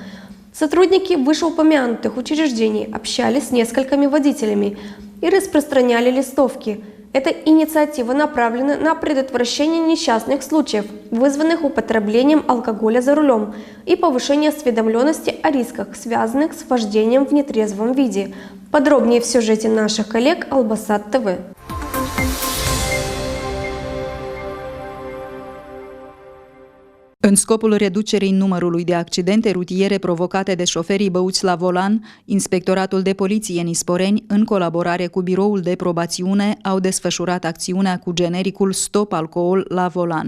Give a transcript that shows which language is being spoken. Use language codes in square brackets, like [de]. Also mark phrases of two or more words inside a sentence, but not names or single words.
[ru] Сотрудники вышеупомянутых учреждений общались с несколькими водителями и распространяли листовки. Эта инициатива направлена на предотвращение несчастных случаев, вызванных употреблением алкоголя за рулем, и повышение осведомленности о рисках, связанных с вождением в нетрезвом виде. Подробнее в сюжете наших коллег Албасат ТВ. [ro] În scopul reducerii numărului de accidente rutiere provocate de șoferii băuți la volan, Inspectoratul de Poliție Nisporeni, în colaborare cu Biroul de Probațiune, au desfășurat acțiunea cu genericul Stop Alcool la volan.